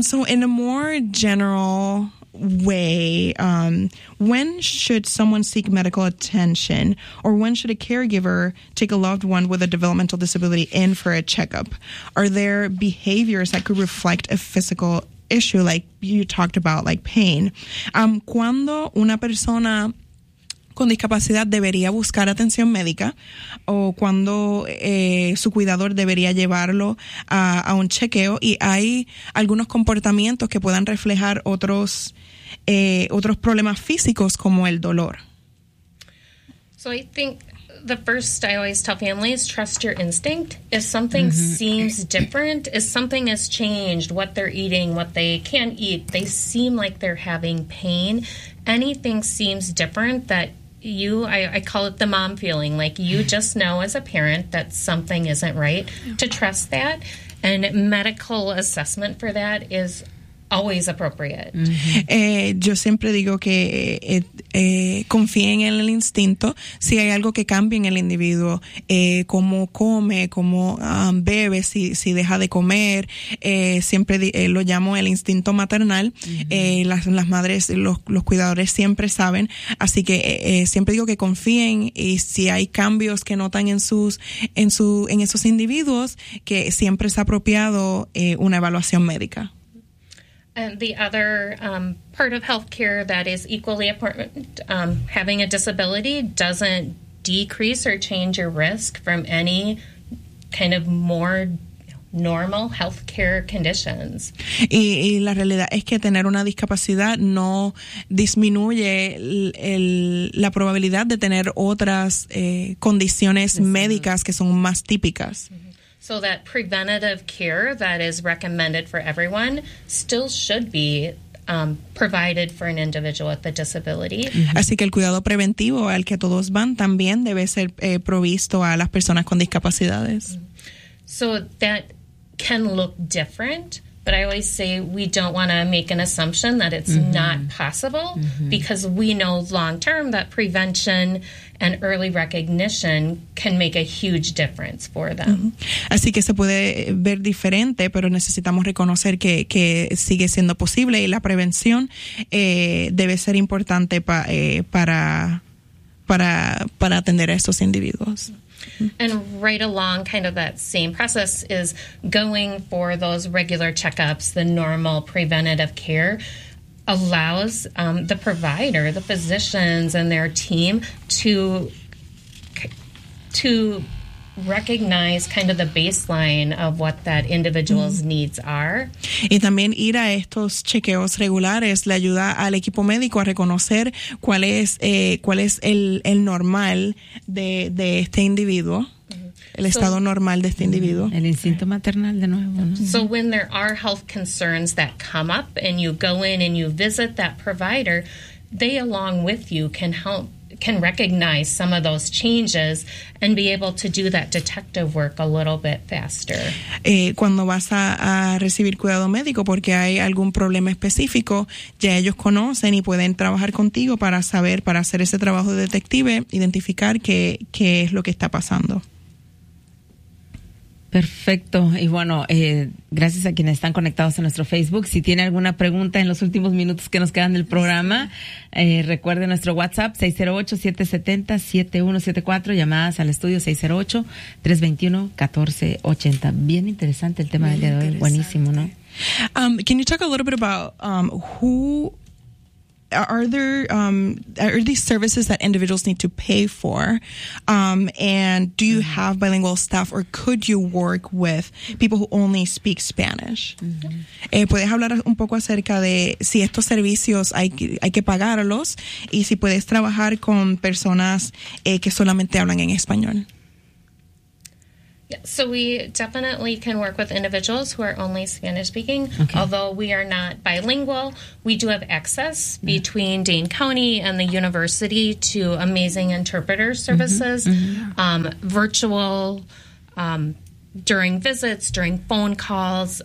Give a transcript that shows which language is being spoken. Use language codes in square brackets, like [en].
[en] So in a more general way, when should someone seek medical attention, or when should a caregiver take a loved one with a developmental disability in for a checkup? Are there behaviors that could reflect a physical issue, like you talked about, like pain? [es] ¿Cuándo una persona con discapacidad debería buscar atención médica, o cuando su cuidador debería llevarlo a un chequeo? Y hay algunos comportamientos que puedan reflejar otros otros problemas físicos como el dolor. [en] So I think the first I always tell families, trust your instinct. If something mm-hmm. seems different, if something has changed, what they're eating, what they can't eat, they seem like they're having pain, anything seems different that you, I call it the mom feeling, like you just know as a parent that something isn't right, to trust that. And medical assessment for that is always appropriate. Mm-hmm. [es] Yo siempre digo que confíen en el instinto. Si hay algo que cambia en el individuo, cómo come, cómo bebe, si deja de comer, siempre lo llamo el instinto maternal. Mm-hmm. Las madres, los cuidadores siempre saben. Así que siempre digo que confíen, y si hay cambios que notan en esos individuos, que siempre es apropiado una evaluación médica. [en] And the other part of healthcare that is equally important, having a disability doesn't decrease or change your risk from any kind of more normal healthcare conditions. [es] Y la realidad es que tener una discapacidad no disminuye la probabilidad de tener otras condiciones mm-hmm. médicas que son más típicas. Mm-hmm. [en] So that preventative care that is recommended for everyone still should be provided for an individual with a disability. Mm-hmm. [es] Así que el cuidado preventivo al que todos van también debe ser provisto a las personas con discapacidades. [en] So that can look different, but I always say we don't want to make an assumption that it's mm-hmm. not possible mm-hmm. because we know long term that prevention and early recognition can make a huge difference for them. Uh-huh. [es] Así que se puede ver diferente, pero necesitamos reconocer que sigue siendo posible, y la prevención debe ser importante para atender a estos individuos. [en] And right along kind of that same process is going for those regular checkups, the normal preventative care, allows the provider, the physicians and their team to recognize kind of the baseline of what that individual's mm-hmm. needs are. [es] Y también ir a estos chequeos regulares le ayuda al equipo médico a reconocer cuál es el normal de este individuo. El estado normal de este individuo. El instinto maternal de nuevo, ¿no? [en] So when there are health concerns that come up and you go in and you visit that provider, they along with you can recognize some of those changes and be able to do that detective work a little bit faster. [es] Cuando vas a recibir cuidado médico porque hay algún problema específico, ya ellos conocen y pueden trabajar contigo para saber, para hacer ese trabajo de detective, identificar qué es lo que está pasando. Perfecto. Y bueno, gracias a quienes están conectados a nuestro Facebook. Si tiene alguna pregunta en los últimos minutos que nos quedan del programa, recuerde nuestro WhatsApp 608-770-7174, llamadas al estudio 608-321-1480. Bien interesante el tema del día de hoy. Buenísimo, ¿no? [en] Can you talk a little bit about who are these services that individuals need to pay for, and do you mm-hmm. have bilingual staff, or could you work with people who only speak Spanish? Mm-hmm. [es] ¿Puedes hablar un poco acerca de si estos servicios hay que pagarlos, y si puedes trabajar con personas que solamente hablan en español? [en] So we definitely can work with individuals who are only Spanish-speaking. Okay. Although we are not bilingual, we do have access between Dane County and the university to amazing interpreter services, virtual, during visits, during phone calls.